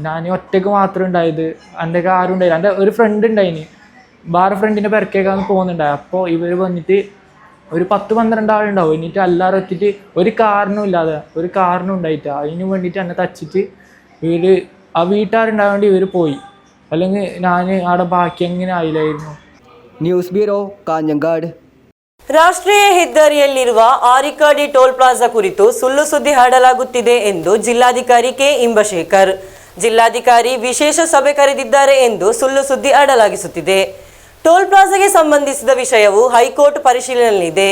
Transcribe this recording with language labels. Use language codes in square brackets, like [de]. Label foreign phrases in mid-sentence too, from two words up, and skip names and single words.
[ml] ഞാൻ ഒറ്റയ്ക്ക് മാത്രം ഉണ്ടായത്, എൻ്റെ ആരും ഉണ്ടായില്ല. എൻ്റെ ഒരു ഫ്രണ്ട് ഉണ്ടായിന്, വേറെ ഫ്രണ്ടിൻ്റെ പെരക്കേക്കാന്ന് പോകുന്നുണ്ടായി. അപ്പോൾ ഇവർ വന്നിട്ട് ഒരു 10-12 ആളുണ്ടാവും. എന്നിട്ട് എല്ലാവരും എത്തിയിട്ട് ഒരു കാരണം ഉണ്ടായിട്ട് അതിന് വേണ്ടിയിട്ട് എന്നെ തച്ചിട്ട് ഇവർ ആ വീട്ടുകാരുണ്ടായതുകൊണ്ട് ഇവർ പോയി. അല്ലെങ്കിൽ ഞാൻ അവിടെ ബാക്കി എങ്ങനെ ആയില്ലായിരുന്നു. [kn] ನ್ಯೂಸ್ ಬ್ಯೂರೋ ಕಾಂಜಂಗಾಡ್. ರಾಷ್ಟ್ರೀಯ ಹೆದ್ದಾರಿಯಲ್ಲಿರುವ ಆರಿಕಾಡಿ ಟೋಲ್ ಪ್ಲಾಜಾ ಕುರಿತು ಸುಳ್ಳು ಸುದ್ದಿ ಹರಡಲಾಗುತ್ತಿದೆ ಎಂದು ಜಿಲ್ಲಾಧಿಕಾರಿ ಕೆ ಇಂಬಶೇಖರ್. ಜಿಲ್ಲಾಧಿಕಾರಿ ವಿಶೇಷ ಸಭೆ ಕರೆದಿದ್ದಾರೆ ಎಂದು ಸುಳ್ಳು ಸುದ್ದಿ ಹರಡಲಾಗಿಸುತ್ತಿದೆ. ಟೋಲ್ ಪ್ಲಾಜಾಗೆ ಸಂಬಂಧಿಸಿದ ವಿಷಯವು ಹೈಕೋರ್ಟ್ ಪರಿಶೀಲನೆಯಲ್ಲಿದೆ.